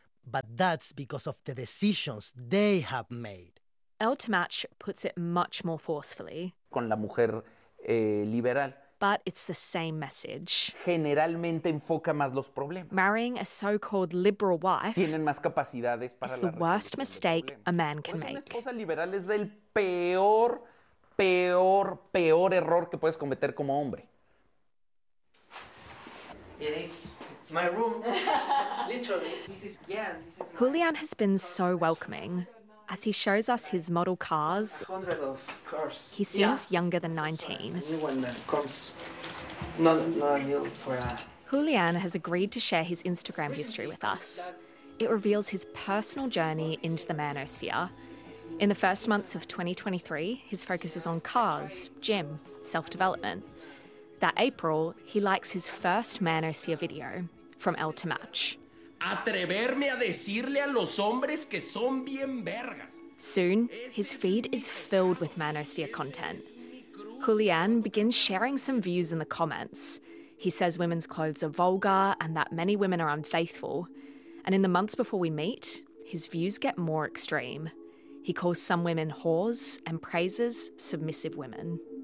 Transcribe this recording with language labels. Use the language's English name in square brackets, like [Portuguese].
[English] But that's because of the decisions they have made. El Tamach puts it much more forcefully. [Spanish] Con la mujer liberal. [English] But it's the same message. [Spanish] Generalmente enfoca más los problemas. [English] Marrying a so-called liberal wife [Spanish] tienen más capacidades para [English] is the worst mistake a man can make. [Spanish] Una esposa liberal es del peor error que puedes cometer como hombre. [English] It is my room. Literally. This is Julian has been so welcoming. As he shows us his model cars, he seems younger than 19. Julian has agreed to share his Instagram history with us. It reveals his personal journey into the manosphere. In the first months of 2023, his focus is on cars, gym, self-development. That April, he likes his first manosphere video from El Tamach. [Spanish] Atreverme a decirle a los hombres que son bien vergas. [English] Soon, his feed is filled with manosphere content. Julian begins sharing some views in the comments. He says women's clothes are vulgar and that many women are unfaithful. And in the months before we meet, his views get more extreme. He calls some women whores and praises submissive women.